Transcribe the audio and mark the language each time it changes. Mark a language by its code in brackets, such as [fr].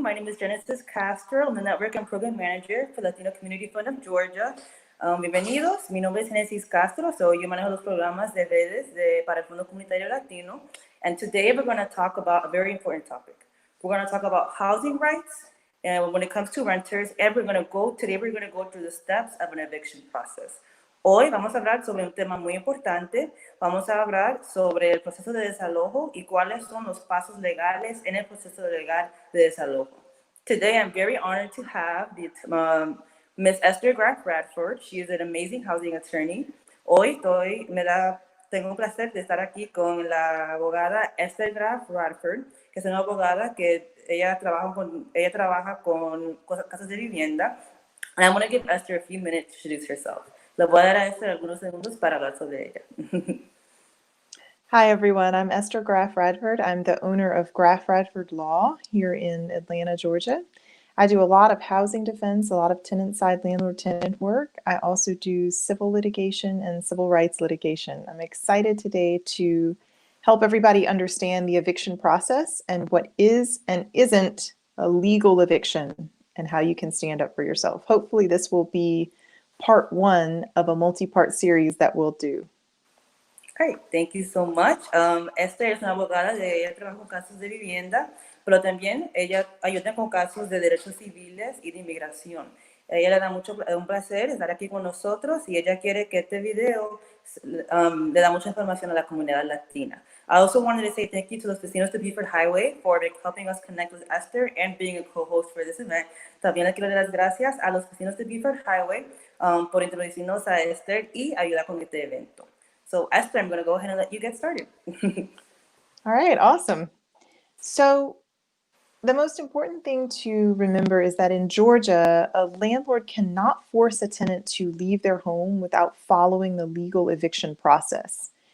[en] My name is Genesis Castro. I'm the Network and Program Manager for Latino Community Fund of Georgia. [es] Bienvenidos. Mi nombre es Genesis Castro. Yo manejo los programas de redes para el Fondo Comunitario Latino. [en] And today we're going to talk about a very important topic. We're going to talk about housing rights. And when it comes to renters, today we're going to go through the steps of an eviction process. [es] Hoy vamos a hablar sobre un tema muy importante. Vamos a hablar sobre el proceso de desalojo y cuáles son los pasos legales en el proceso legal de desalojo. [en] Today, I'm very honored to have Ms. Esther Graff Radford. She is an amazing housing attorney. [es] Hoy tengo un placer de estar aquí con la abogada Esther Graff Radford, que es una abogada que ella trabaja con casos de vivienda. [en] And I'm going to give Esther a few minutes to introduce herself. [es] Le voy a dar a Esther algunos segundos para hablar sobre ella. [en] Hi, everyone. I'm Esther Graff Radford. I'm the owner of Graff Radford Law here in Atlanta, Georgia. I do a lot of housing defense, a lot of tenant-side landlord-tenant work. I also do civil litigation and civil rights litigation. I'm excited today to help everybody understand the eviction process and what is and isn't a legal eviction and how you can stand up for yourself. Hopefully this will be part one of a multi-part series that we'll do. Great, thank you so much. [es] Esther es una abogada, ella trabaja con casos de vivienda, pero también ella ayuda con casos de derechos civiles y de inmigración. Ella le da un placer estar aquí con nosotros y ella quiere que este video le da mucha información a la comunidad latina. [en] I also wanted to say thank you to [es] los vecinos de [en] Beaufort Highway for helping us connect with Esther and being a co-host for this event. [es] También le quiero dar las gracias a los vecinos de Beaufort Highway por introducirnos a Esther y ayudar con este evento. [en] So Esther, I'm going to go ahead and let you get started. All right, awesome. So the most important thing to remember is that in Georgia, a landlord cannot force a tenant to leave their home without following the legal eviction process.